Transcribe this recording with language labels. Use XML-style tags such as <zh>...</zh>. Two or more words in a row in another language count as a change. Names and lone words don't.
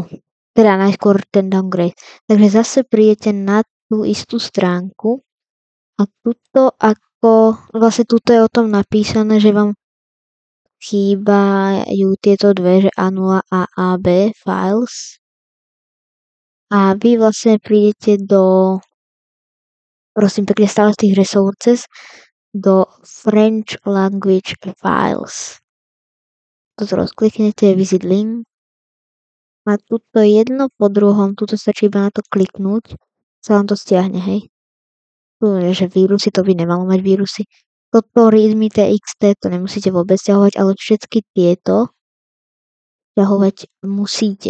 <sk>Teda najskôr ten downgrade. Takže zase prídete na tú istú stránku a vlastne tuto je o tom napísané, že vám chýbajú tieto dve, že A0 a AB files. A vy vlastne prídete prosím pekne stále z tých resources, do</sk> <en>French language files.</en> <sk>Toto rozkliknete,</sk> <en>visit link.</en> <sk>A tuto jedno po druhom, tuto stačí iba na to kliknúť, sa vám to stiahne, hej. Tu je, že vírusy, to by nemalo mať vírusy. Toto readme txt, to nemusíte vôbec stiahovať, ale všetky tieto stiahovať musíte.</sk>